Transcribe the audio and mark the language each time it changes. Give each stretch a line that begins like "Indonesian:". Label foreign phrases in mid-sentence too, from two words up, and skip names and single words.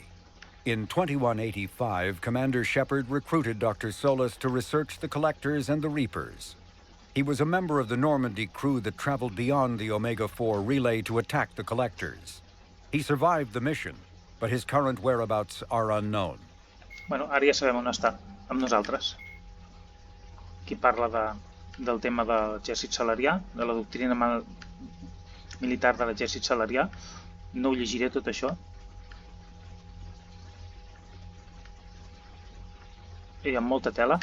English: In 2185, Commander Shepard recruited Dr. Solus to research the Collectors and the Reapers. He was a member of the Normandy crew that traveled beyond the Omega-4 relay to attack the Collectors. He survived the mission, but his current whereabouts are unknown.
Catalan: Bueno, ara ja sabem on està, amb nosaltres. Aquí parla del tema de l'exèrcit salarià, de la doctrina militar de l'exèrcit salarià. No ho llegiré tot això. Hi ha molta tela.